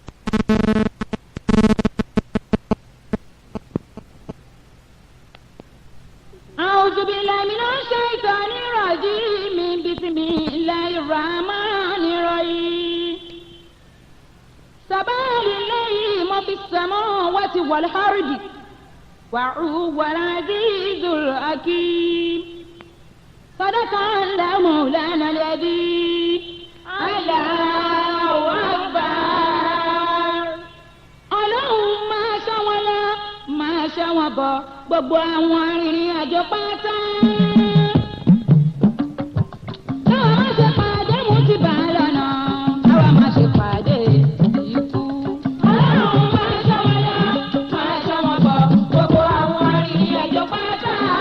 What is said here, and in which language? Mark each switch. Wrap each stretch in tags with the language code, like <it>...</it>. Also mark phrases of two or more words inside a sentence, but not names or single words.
<ar>أعوذ بالله من الشيطان الرجيم بسم الله الرحمن الرحيم سبح لله ما في السماوات والأرض وهو العزيز الحكيم صدق الله مولانا العظيم الله</ar> <yo>أكبر ọlọ́run máa ṣàwọlá máa ṣàwọn bọ̀ gbogbo àwọn arìnrìn àjò pátá. káwa má ṣe pàdé mú ti bà á lọ́nà káwa má ṣe pàdé ikú. ọlọ́run máa ṣàwọlá máa ṣàwọn bọ̀ gbogbo àwọn arìnrìn àjò pátá.</yo>